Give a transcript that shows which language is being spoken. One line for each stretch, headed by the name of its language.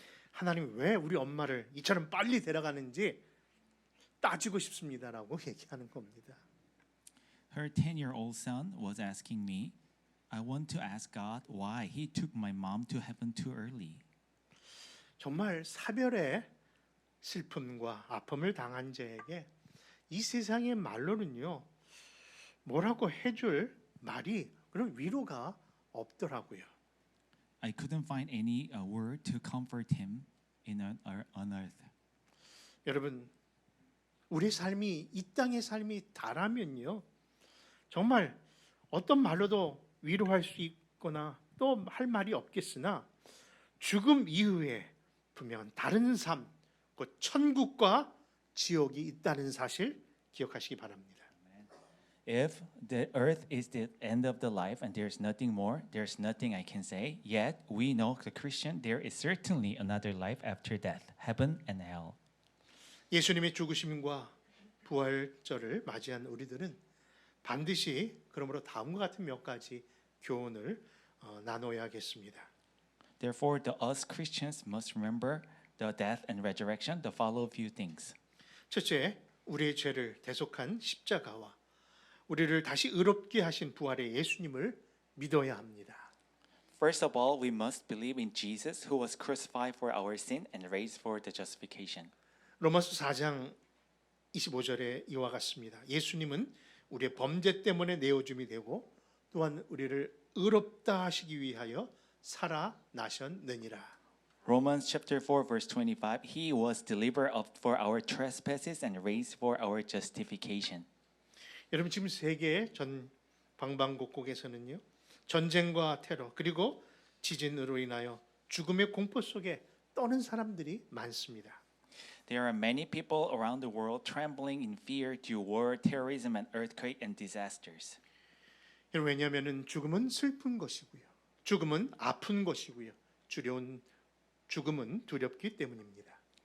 Korean: 하나님 왜 우리 엄마를 이처럼 빨리 데려가는지 따지고 싶습니다라고 얘기하는 겁니다.
English: Her 10-year-old son was asking me, I want to ask God why He took my mom to heaven too early.
Korean: 정말 사별의 슬픔과 아픔을 당한 자에게 이 세상의 말로는요 뭐라고 해줄 말이 그런 위로가 없더라고요.
English: I couldn't find any word to comfort him on earth.
Korean: 여러분 우리 삶이 이 땅의 삶이 다라면요 정말 어떤 말로도 위로할 수 있거나 또 할 말이 없겠으나 죽음 이후에 분명 다른 삶, 곧 천국과 지옥이 있다는 사실 기억하시기 바랍니다.
English: If the earth is the end of the life and there's nothing more, there's nothing I can say. Yet we know the Christian there is certainly another life after death, heaven and hell.
Korean: 예수님의 죽으심과 부활절을 맞이한 우리들은 반드시 그러므로 다음과 같은 몇 가지 교훈을 나눠야겠습니다.
English: Therefore, us Christians must remember the death and resurrection, the follow few things.
Korean: 첫째, 우리의 죄를 대속한 십자가와 우리를 다시 의롭게 하신 부활의 예수님을 믿어야 합니다.
English: First of all, we must believe in Jesus who was crucified for our sin and raised for the justification.
Korean: 로마서 4장 25절에 이와 같습니다. 예수님은 우리의 범죄 때문에 내어줌이 되고 또한 우리를 의롭다 하시기 위하여 살아나셨느니라.
English: Romans chapter 4 verse 25, he was delivered up for our trespasses and raised for our justification.
Korean: 여러분 지금 세계 전 방방곡곡에서는요 전쟁과 테러 그리고 지진으로 인하여 죽음의 공포 속에 떠는 사람들이 많습니다.
English: There are many people around the world trembling in fear due war, terrorism, and earthquake and disasters.
Korean: 왜냐하면 죽음은 슬픈 것이고요. 죽음은 아픈 것이고요. 죽음은 두렵기 때문입니다.